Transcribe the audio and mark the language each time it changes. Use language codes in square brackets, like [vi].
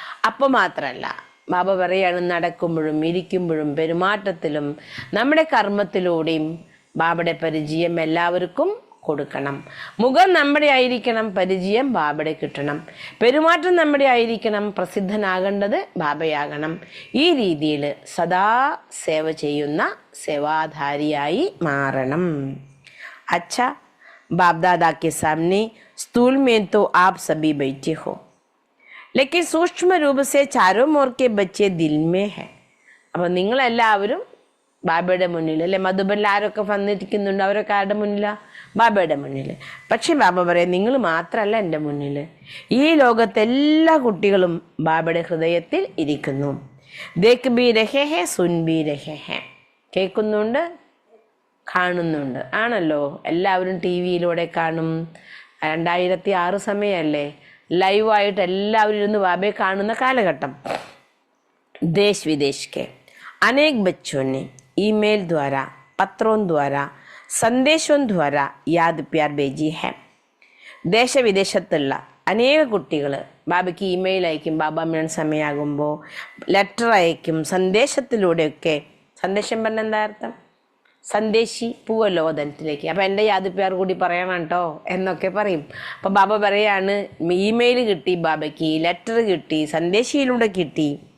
[ml] അപ്പം മാത്രമല്ല, ബാബ പറയാണ് നടക്കുമ്പോഴും ഇരിക്കുമ്പോഴും പെരുമാറ്റത്തിലും നമ്മുടെ കർമ്മത്തിലൂടെയും ബാബയുടെ പരിചയം എല്ലാവർക്കും കൊടുക്കണം. മുഖം നമ്മുടെ ആയിരിക്കണം, പരിചയം ബാബയുടെ കിട്ടണം. പെരുമാറ്റം നമ്മുടെ ആയിരിക്കണം, പ്രസിദ്ധനാകേണ്ടത് ബാബയാകണം. ഈ രീതിയിൽ സദാ സേവ ചെയ്യുന്ന സേവാധാരിയായി മാറണം. [hi] अच्छा बाप दादा के सामने स्थूल में तो आप सभी बैठे हो, लेकिन सूक्ष्म रूप से चारों मोर के बच्चे दिल में है. [ml] അപ്പം നിങ്ങളെല്ലാവരും ബാബയുടെ മുന്നിൽ അല്ലെ. മധുബനിൽ ആരൊക്കെ വന്നിരിക്കുന്നുണ്ട്? അവരൊക്കെ ആരുടെ മുന്നിലാണ്? ബാബയുടെ മുന്നിൽ. പക്ഷെ ബാബ പറയാം, നിങ്ങൾ മാത്രമല്ല എൻ്റെ മുന്നിൽ, ഈ ലോകത്തെ എല്ലാ കുട്ടികളും ബാബയുടെ ഹൃദയത്തിൽ ഇരിക്കുന്നു. [hi] ദേഖ് ബി രഹേ ഹെ സുൻ ബി രഹേ ഹെ. [ml] കേൾക്കുന്നുണ്ട്, കാണുന്നുണ്ട്. ആണല്ലോ, എല്ലാവരും ടി വിയിലൂടെ കാണും. 2006 സമയമല്ലേ, ലൈവായിട്ട് എല്ലാവരും ഇരുന്ന് ബാബയെ കാണുന്ന കാലഘട്ടം. [hi] देश विदेश के अनेक बच्चों ने ईमेल द्वारा, पत्रों द्वारा, സന്ദേശവും ദ്വാര യാദ് പ്യാർ ബേജി ഹെ. [ml] ദേശവിദേശത്തുള്ള അനേക കുട്ടികൾ ബാബയ്ക്ക് ഇമെയിൽ അയക്കും. ബാബ മിലൻ സമയമാകുമ്പോൾ ലെറ്റർ അയക്കും, സന്ദേശത്തിലൂടെയൊക്കെ. സന്ദേശം പറഞ്ഞ എന്താ അർത്ഥം? സന്ദേശി പൂവല്ലോ വതനത്തിലേക്ക്. അപ്പം എൻ്റെ യാദ് പ്യാർ കൂടി പറയണം കേട്ടോ എന്നൊക്കെ പറയും. അപ്പം ബാബ പറയാണ്, ഇമെയിൽ കിട്ടി ബാബയ്ക്ക്, ലെറ്റർ കിട്ടി, സന്ദേശിയിലൂടെ കിട്ടി.